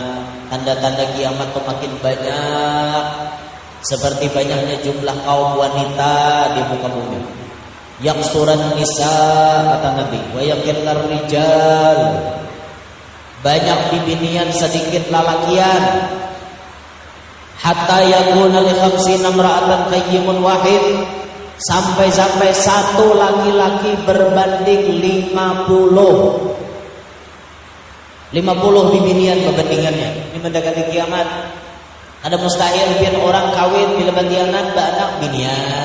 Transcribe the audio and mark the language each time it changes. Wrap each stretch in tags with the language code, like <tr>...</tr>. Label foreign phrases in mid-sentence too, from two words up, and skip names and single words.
<bjn>Tanda-tanda kiamat tuh makin banyak. Seperti banyaknya jumlah kaum wanita di muka bumi.</bjn> <ar>يكثر النساء</ar> <bjn>kata Nabi,</bjn> <ar>ويقل الرجال.</ar> <bjn>Banyak bibinian sedikit lalakian.</bjn> <ar>حتى يكون لخمسين امرأة قيم واحد.</ar> <bjn>Sampai-sampai satu laki-laki berbanding 50. 50 bibinian perbandingannya. Ini mendekati kiamat. Ada mustahil biar orang kawin bila batianan baanak binian.</bjn>